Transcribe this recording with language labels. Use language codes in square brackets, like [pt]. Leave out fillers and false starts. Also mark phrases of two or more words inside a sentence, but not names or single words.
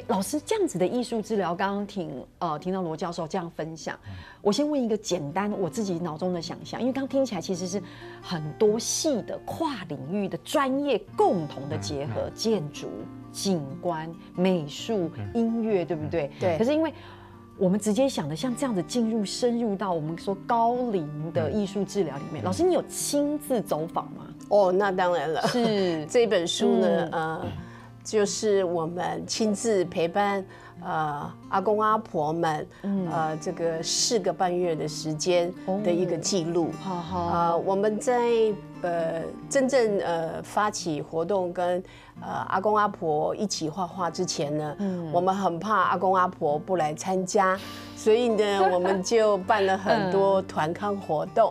[zh] 老師這樣子的藝術治療，剛剛聽到羅教授這樣分享，我先問一個簡單我自己腦中的想象，因為剛聽起來其實是很多系的跨領域的專業共同的結合，建築、景觀、美術、音樂，對不對？對。可是因為我們直接想的像這樣子深入到我們說高齡的藝術治療裡面，老師你有親自走訪嗎？那當然了，是這本書呢， 就是我们亲自陪伴阿公阿婆们，这个4个半月的时间的一个记录。我们在真正发起活动跟阿公阿婆一起画画之前呢，我们很怕阿公阿婆不来参加，所以呢，我们就办了很多团康活动。